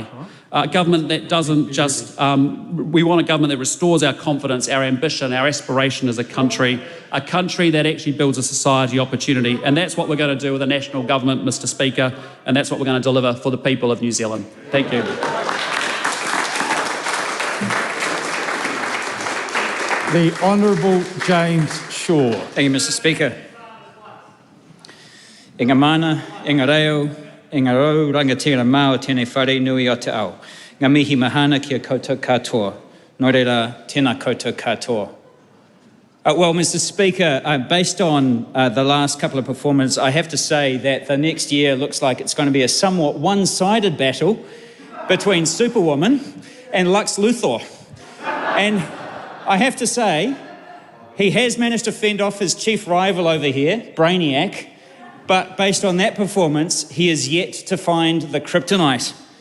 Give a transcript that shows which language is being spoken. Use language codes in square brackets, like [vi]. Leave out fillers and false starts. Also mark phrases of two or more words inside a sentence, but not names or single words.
[en] A government that doesn't just, we want a government that restores our confidence, our ambition, our aspiration as a country that actually builds a society opportunity. And that's what we're going to do with a national government, Mr. Speaker, and that's what we're going to deliver for the people of New Zealand. Thank you. The Honourable James Shaw. Thank you, Mr. Speaker. [mi] E ngā mana, e ngā reo, e ngā rau rangatira mao tēnei whare nui o te ao. Ngā mihi mahana kia koutou katoa. Nō reira, tēnā koutou katoa. [en] Well, Mr. Speaker, based on the last couple of performances, I have to say that the next year looks like it's going to be a somewhat one-sided battle between Superwoman and Lux Luthor. And I have to say, he has managed to fend off his chief rival over here, Brainiac, but based on that performance, he is yet to find the kryptonite.